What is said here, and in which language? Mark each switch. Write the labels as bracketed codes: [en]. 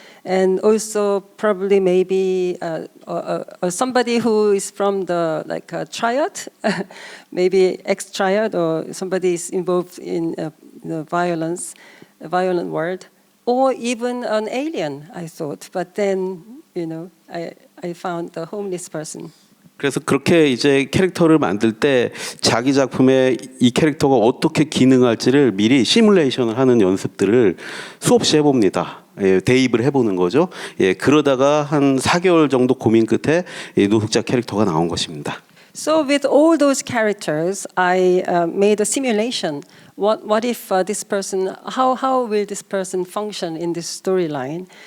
[en] And also probably maybe somebody who is from the triad, maybe ex-triad, or somebody is involved in violent word, or even an alien, I thought. But then, I found the homeless person. [ko] 그래서 그렇게 이제 캐릭터를 만들 때 자기 작품에 이 캐릭터가 어떻게 기능할지를 미리 시뮬레이션을 하는 연습들을 수없이 해봅니다. 대입을 해보는 거죠. 그러다가 한 4개월 정도 고민 끝에 노숙자 캐릭터가 나온 것입니다. [en] So with all those characters, I made a simulation. What if this person? How will this person function in this storyline?